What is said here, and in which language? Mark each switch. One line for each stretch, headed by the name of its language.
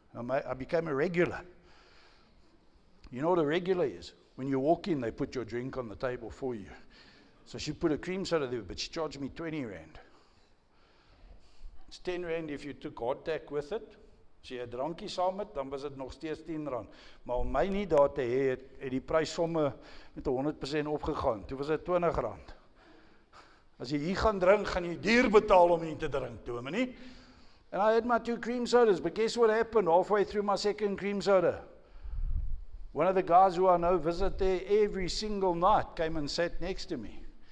English: I became a regular. You know what a regular is? When you walk in, they put your drink on the table for you. So she put a cream soda there, but she charged me 20 rand. It's 10 rand if you took hardtack with it.
Afrikaans: As jy 'n drankie saam het, dan was dit nog steeds 10 rand. Maar om my nie daar te hê, het die prys somme met 100% opgegaan. Toe was dit 20 rand. As jy hier gaan drink, gaan jy duur betaal om hier te drink, Dominee.
English: And I had my 2 cream sodas, but guess what happened halfway through my second cream soda? One of the guys who I know visit there every single night came and sat next to me.